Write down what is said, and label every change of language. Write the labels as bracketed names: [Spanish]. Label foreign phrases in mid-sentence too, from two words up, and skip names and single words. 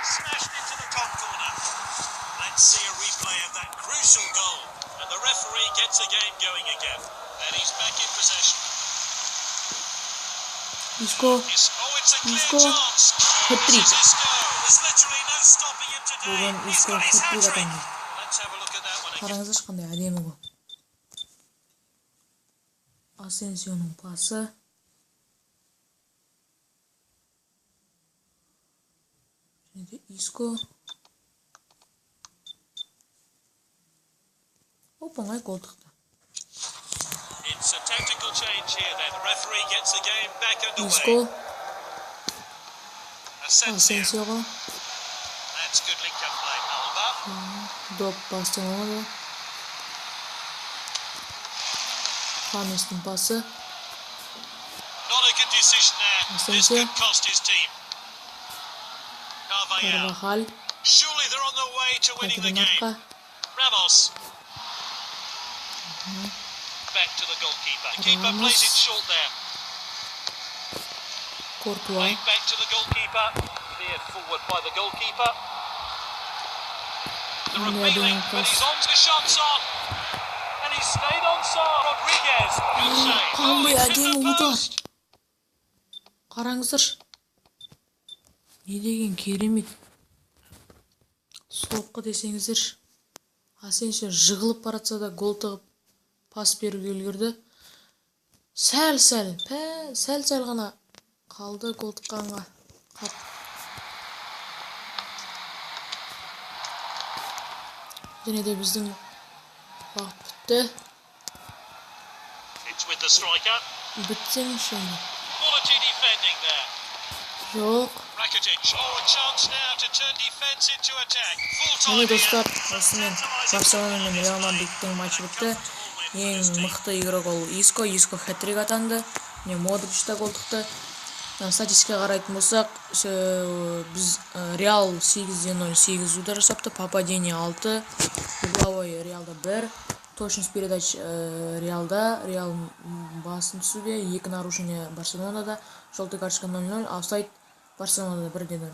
[English] Smashed into the top corner. Let's see a replay of that crucial goal. And the referee gets the game going again. And he's back in possession. Isco. Oh, it's a clear Isco. chance. Hat-trick. This is Isco. There's literally no stopping him today. [Kazakh] Бүгін [English] He's Isco got his hat-trick hat-trick. [Kazakh] атанды. [English] Let's have a look at that one again. [Kazakh] Қараңыздаршы қандай әдемі гол. Асенсионың пасы. Және де Isco. Оп-оңай гол тықты. [English] It's a tactical change here then. The referee gets the game back Isco. underway. Asensio. [Kazakh] Асенсиоға. [English] That's good link-up play. Alba. [Kazakh] Доп Барселонада. Хаместің пасы. [English] Not a good decision there. This Asensio. could cost his team. Carvajal. [Kazakh] Карвахаль. [English] Surely they're on their way to winning the [Kazakh] Қайтадан [English] game. [Kazakh] артқа. [English] Ramos. Back to the goalkeeper. Keeper Ramos. plays it short there. [Kazakh] Кортуа. [English] Played back to the goalkeeper. Cleared forward by the goalkeeper. They're Only appealing, Adrian but he's Cross. on the shots on. And he stayed on side. Rodriguez. Good save. [Kazakh] Қандай [English] It's hit [Kazakh] әдемі [English] the [Kazakh] удар. [English] post. [Kazakh] Қараңыздаршы. Не деген керемет. Соққы десеңіздер. Асенсио жығылып баратса да гол тығып пас беруге үлгерді. Сәл ғана қалды гол тыққанға. Және де біздің уақыт бітті. [English] It's with the striker. [Kazakh] Бітсеңші. [English] Quality defending there. [Kazakh] Жоқ. [English] Rakitic. Oh, a chance now to turn defense into attack. Full [Kazakh] Міне [English] time [Kazakh] достар, [English] here. [Kazakh] осымен Барселона мен Реал Мадридтің матчы бітті. Ең мықты игрок ол Isco хет-трик атанды. Міне Модрич та гол тықты. Статистикаға қарайтын болсақ, біз Реал 8-0 8 удар жасапты, попадение 6, угловой Реалда 1, [Russian] точность передач [Kazakh] Реалда, Реал басым түсуде, 2 нарушение Барселонада, [Russian] желтый карточка [Kazakh] 0-0, офсайд Барселонада 1-0.